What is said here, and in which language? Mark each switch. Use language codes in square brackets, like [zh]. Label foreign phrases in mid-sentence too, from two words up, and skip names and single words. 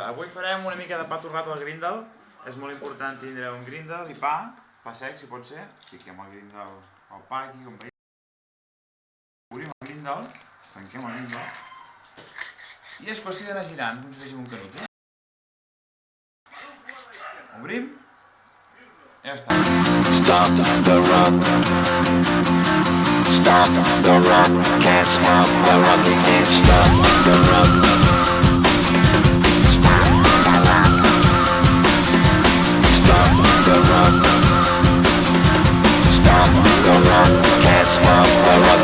[ca] Avui farem una mica de pa torrat al grindel. És molt important tindre un grindel i pa sec, si pot ser. Fiquem el grindel al pa aquí, com veiem. Obrim el grindel, tanquem el grindel. I és qüestió d'anar girant, com si féssim un canut. Obrim. Ja està. [en] Stop the rock. Stop the rock. Can't stop the rock. You can't stop the rock. Stop the rock. Stop the rock. Stop the rock. Can't stop the rock.